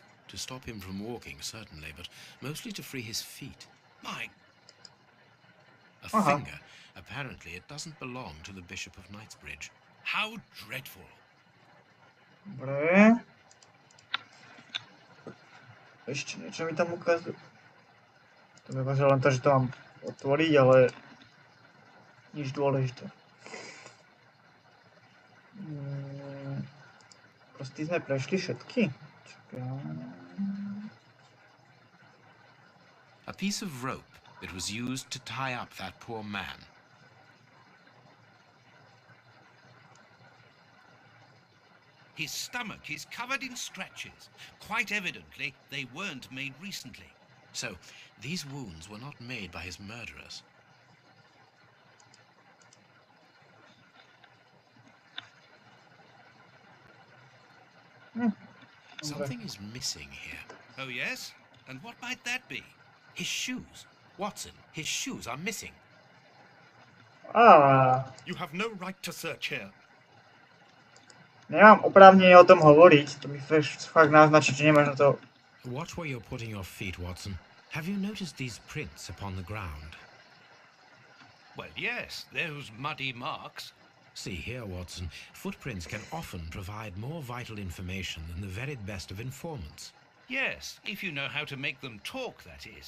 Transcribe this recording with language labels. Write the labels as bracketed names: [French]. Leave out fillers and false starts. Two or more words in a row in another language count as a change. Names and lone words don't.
[English] To stop him from walking, certainly, but mostly to free his feet. My... A finger. Apparently, it doesn't belong to the Bishop of Knightsbridge. How dreadful. [Slovak] Dobre. Ešte niečo mi tam ukazuje. To mi ukazuje len to, že to mám otvoriť, ale nič dôležité. Proste sme prešli všetky. [English] A piece of rope that was used to tie up that poor man. His stomach is covered in scratches. Quite evidently, they weren't made recently. So, these wounds were not made by his murderers. Something is missing here. Oh, yes? And what might that be? His shoes. Watson, his shoes are missing. You have no right to search here. [Slovak] Nemám oprávnenie o tom hovoriť. To mi fakt naznačí, že nemáš na to [English] Watch where you're putting your feet, Watson. Have you noticed these prints upon the ground? Well, yes, those muddy marks. See here, Watson. Footprints can often provide more vital information than the very best of informants. Yes, if you know how to make them talk, that is.